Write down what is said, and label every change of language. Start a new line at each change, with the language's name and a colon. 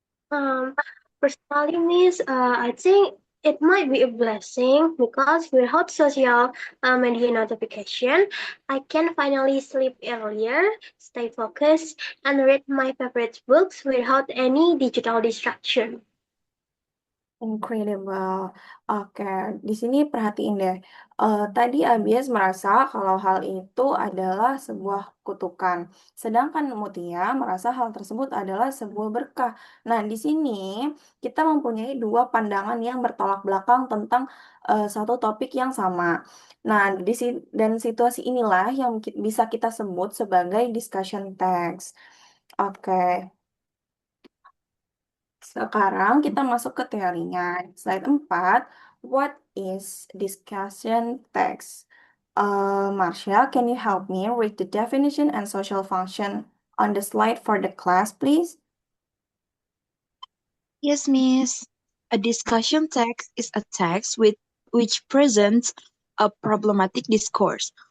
English: Um, Personally, Miss, I think it might be a blessing because without social media notification, I can finally sleep earlier, stay focused, and read my favorite books without any digital distraction. Incredible.
Indonesian: Oke, di sini perhatiin deh. Tadi Abias merasa kalau hal itu adalah sebuah kutukan, sedangkan Mutia merasa hal tersebut adalah sebuah berkah. Nah, di sini kita mempunyai dua pandangan yang bertolak belakang tentang satu topik yang sama. Nah, dan situasi inilah yang bisa kita sebut sebagai discussion text. Oke. Sekarang kita masuk ke teorinya.
English: Slide 4. What is discussion text? Marsha, can you help me read the definition and social function on the slide for the class, please? Yes, Miss. A discussion text is a text which presents a problematic discourse.